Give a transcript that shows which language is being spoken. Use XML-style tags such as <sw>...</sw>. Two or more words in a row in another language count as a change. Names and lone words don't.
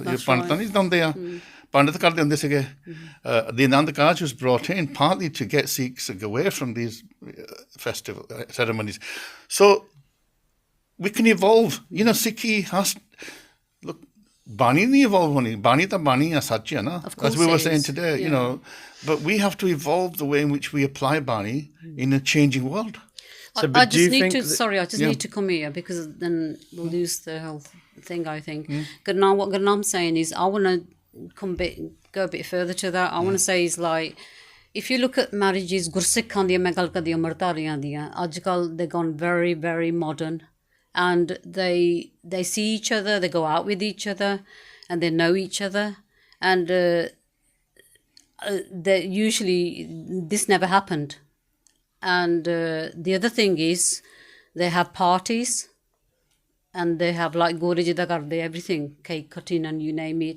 <en>That's right. The Nandakaj was brought in partly to get Sikhs away from these festival ceremonies. So we can evolve. Sikhi has...</en> <pa>Look, ਬਾਣੀ ਨਹੀਂ evolve ਹੋਣੀ. ਬਾਣੀ ਤਾਂ ਬਾਣੀ ਹੈ, ਸੱਚ ਹੈ ਨਾ.</pa> <en>As we were saying today, But we have to evolve the way in which we apply Bani in a changing world. So, I just need to come here because then we'll lose the whole thing, I think. Gurnam, what Gurnam's saying is, I want to go a bit further to that. I want to say is like, if you look at marriages,</en> <pa>ਗੁਰਸਿੱਖਾਂ ਦੀਆਂ ਮੈਂ ਗੱਲ ਕਰਦੀ ਅੰਮ੍ਰਿਤਧਾਰੀਆਂ ਦੀਆਂ, ਅੱਜਕੱਲ੍ਹ</pa> <en>they've gone very, very modern, and they see each other, they go out with each other, and they know each other, and they usually this never happened. And the other thing is they have parties and they have like</en> <pa>ਗੋਰੇਜਿੱਦਾ ਕਰਦੇ,</pa> <en>everything, cake cutting and you name it.</en>